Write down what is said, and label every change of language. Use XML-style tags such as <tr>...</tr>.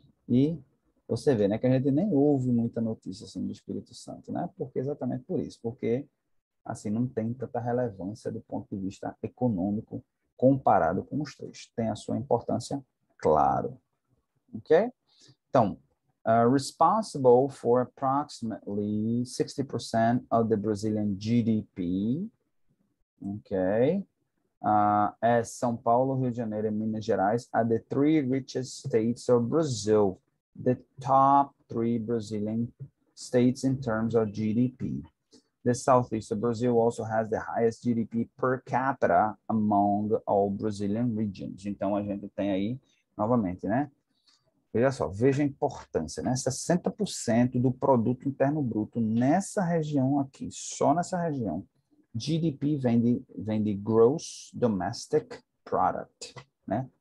<pt>E você vê, né, que a gente nem ouve muita notícia assim do Espírito Santo, né? Porque exatamente por isso, porque assim não tem tanta relevância do ponto de vista econômico comparado com os três. Tem a sua importância, claro, ok? Então,</pt> <en>responsible for approximately 60% of the Brazilian GDP, okay? As São Paulo, Rio de Janeiro, and Minas Gerais are the three richest states of Brazil, the top three Brazilian states in terms of GDP. The southeast of Brazil also has the highest GDP per capita among all Brazilian regions.</en> <pt>Então, a gente tem aí, novamente, né? Veja só, veja a importância, né? 60% do produto interno bruto nessa região aqui, só nessa região. GDP vem de Gross Domestic Product, né?</pt>